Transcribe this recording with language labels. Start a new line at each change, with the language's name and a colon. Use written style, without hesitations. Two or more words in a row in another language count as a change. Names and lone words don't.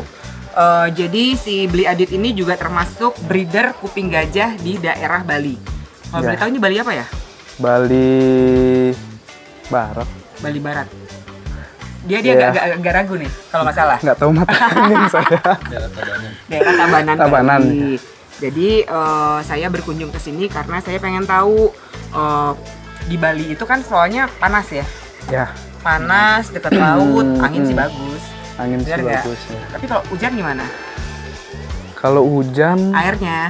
Indonesian: Jadi si Beli Adit ini juga termasuk breeder kuping gajah di daerah Bali. Kalau boleh Iya. tahu ini Bali apa ya? Bali Barat. Bali Barat. Dia Iya. agak ragu nih kalau nggak salah. Nggak tahu mata kuning saya. Daerah Tabanan. Tabanan. Bali. Jadi saya berkunjung ke sini karena saya pengen tahu di Bali itu kan soalnya panas ya. Ya, Panas, dekat laut, angin sih bagus. angin sih Bener nggak? bagus ya. Tapi kalau hujan gimana? Kalau hujan, Airnya.